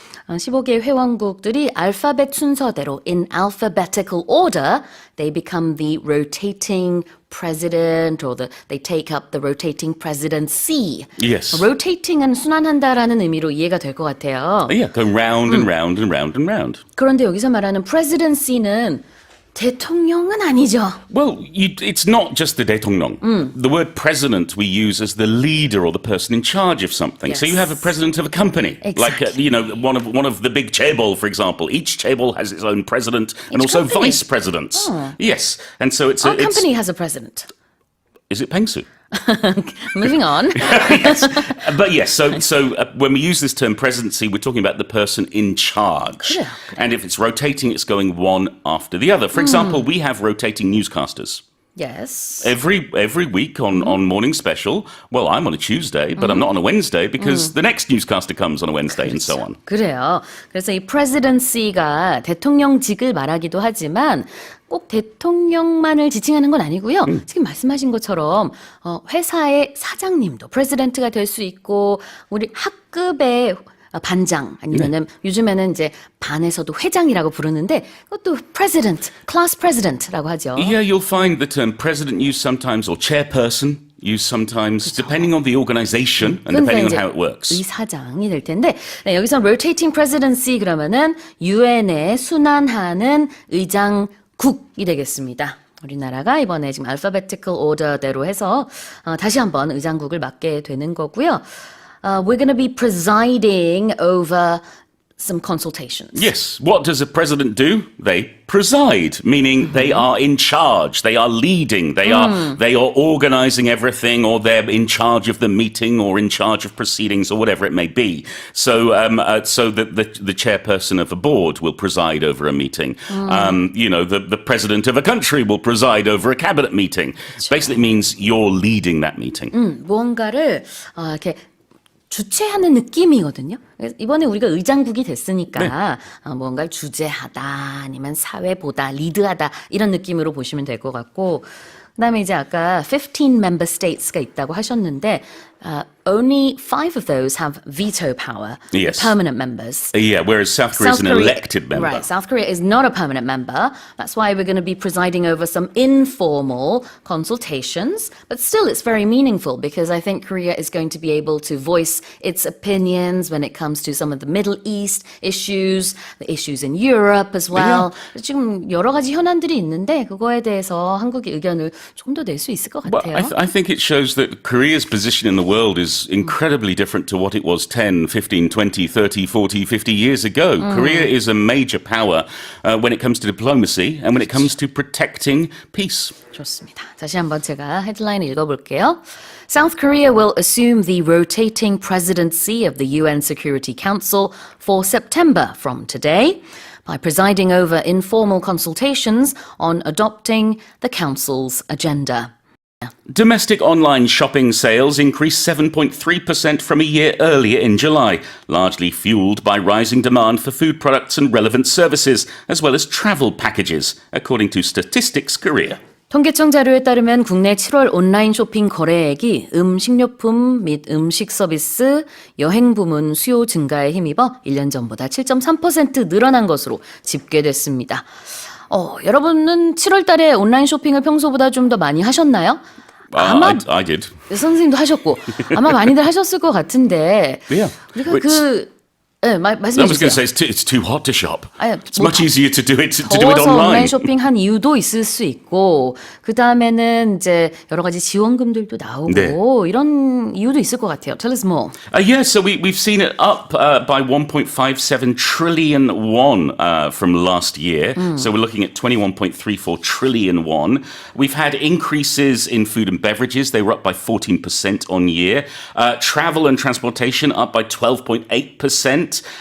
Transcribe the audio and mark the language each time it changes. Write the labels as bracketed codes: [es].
[ko] 15개 회원국들이 알파벳 순서대로 [en] in alphabetical order they become the rotating president or they take up the rotating presidency. Yes. [ko] rotating은 순환한다라는 의미로 이해가 될 것 같아요. [en] Yeah, go round and round and round and round. [ko] 그런데 여기서 말하는 presidency는 대통령은 아니죠. [en] Well, it's not just the 대통령. The word president we use as the leader or the person in charge of something. So you have a president of a company, like Exactly. one of the big chaebol, for exple. Each chaebol has its own president and also company. vice presidents. Yes, and so it's Our company has a president. Is it Pengsu? Moving on. But yes, so when we use this term presidency, we're talking about the person in charge. [ko] 그래요. [en] And if it's rotating, it's going one after the other. For example, we have rotating newscasters. Yes. Every week on Morning Special, well, I'm on a Tuesday, but I'm not on a Wednesday because the next newscaster comes on a Wednesday and so on. [ko] 그래요. 그래서 이 presidency가 대통령직을 말하기도 하지만 꼭 대통령만을 지칭하는 건 아니고요. 지금 말씀하신 것처럼 회사의 사장님도 president가 될 수 있고 우리 학급의 반장 아니면은 요즘에는 이제 반에서도 회장이라고 부르는데 그것도 president, class president라고 하죠. [en] Yeah, you'll find the term president used sometimes, or chairperson used sometimes, depending on the organization and depending on [ko] 이제 [en] how it works. [ko] 의사장이 될 텐데 네, 여기서 rotating presidency 그러면은 유엔에 순환하는 의장국이 되겠습니다. 우리나라가 이번에 지금 alphabetical order대로 해서 다시 한번 의장국을 맡게 되는 거고요. [en] We're going to be presiding over some consultations. Yes, what does a president do? They preside, meaning they are in charge, they are leading, they are organizing everything, or they're in charge of the meeting, or in charge of proceedings, or whatever it may be. So, so that the chairperson of a board will preside over a meeting. You know, the president of a country will preside over a cabinet meeting. Basically, it means you're leading that meeting. [ko] 무언가를 이렇게 주최하는 느낌이거든요. 이번에 우리가 의장국이 됐으니까 뭔가를 주재하다 아니면 사회보다 리드하다 이런 느낌으로 보시면 될 것 같고 그다음에 이제 아까 15 member states가 있다고 하셨는데 [en] only 5 of those have veto power, Yes. permanent members. Yeah, whereas South Korea is an elected member. Right, South Korea is not a permanent member. That's why we're going to be presiding over some informal consultations. But still, it's very meaningful because I think Korea is going to be able to voice its opinions when it comes to some of the Middle East issues, the issues in Europe as well. [ko] 지금 여러 가지 현안들이 있는데 그거에 대해서 한국의 의견을 좀 더 낼 수 있을 것 [en] Well, [ko] 같아요. [en] I think it shows that Korea's position in the world is incredibly different to what it was 10, 15, 20, 30, 40, 50 years ago. Korea is a major power when it comes to diplomacy and when it comes to protecting peace. [ko] 좋습니다. 다시 한번 제가 헤드라인 읽어볼게요. [en] South Korea will assume the rotating presidency of the UN Security Council for September from today by presiding over informal consultations on adopting the Council's agenda. Domestic online shopping sales increased 7.3% from a year earlier in July, largely fueled by rising demand for food products and relevant services, as well as travel packages, according to Statistics Korea. [ko] 통계청 자료에 따르면 국내 7월 온라인 쇼핑 거래액이 음식료품 및 음식 서비스, 여행 부문 수요 증가에 힘입어 1년 전보다 7.3% 늘어난 것으로 집계됐습니다. 여러분은 7월 달에 온라인 쇼핑을 평소보다 좀 더 많이 하셨나요? 아마 [en] I did. [ko] 선생님도 하셨고 아마 많이들 하셨을 것 같은데 [en] Yeah. [ko] 우리가 네, 말씀해 [en] I was going to [ko] 주세요. [en] say it's too hot to shop. It's [ko] 뭐 [en] much easier to do it [ko] 더워서 온라인 [en] online. [ko] 쇼핑한 이유도 있을 수 있고 그 다음에는 이제 여러 가지 지원금들도 나오고 네. 이런 이유도 있을 것 같아요. [en] Tell us more. Yeah, so we've seen it up by 1.57 trillion won from last year. So we're looking at 21.34 trillion won. We've had increases in food and beverages. They were up by 14% on year. Travel and transportation up by 12.8%.